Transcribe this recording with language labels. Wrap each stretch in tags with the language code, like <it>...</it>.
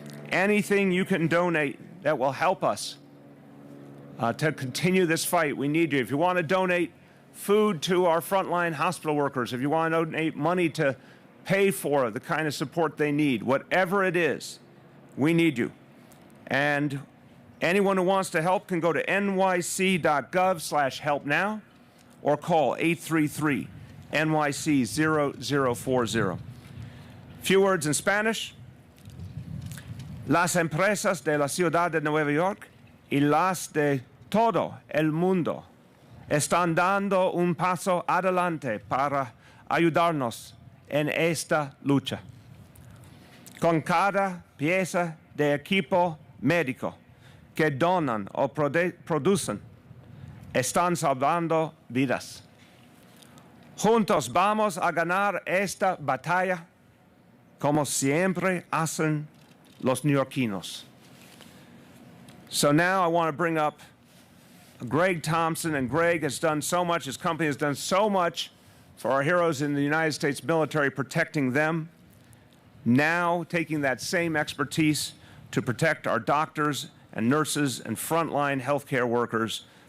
<en>Anything you can donate that will help us to continue this fight, we need you. If you want to donate food to our frontline hospital workers, if you want to donate money to pay for the kind of support they need, whatever it is, we need you. And Anyone who wants to help can go to nyc.gov/helpnow or call 833-NYC-0040. Few words in Spanish.</en> <es>Las empresas de la ciudad de Nueva York y las de todo el mundo están dando un paso adelante para ayudarnos en esta lucha. Con cada pieza de equipo médico que donan o producen, están salvando vidas. Juntos vamos a ganar esta batalla como siempre hacen los neoyorquinos.</es> <en>So now I want to bring up Greg Thompson, and Greg has done so much, his company has done so much for our heroes in the United States military, protecting them, now taking that same expertise to protect our doctors and nurses and frontline healthcare workers.</en>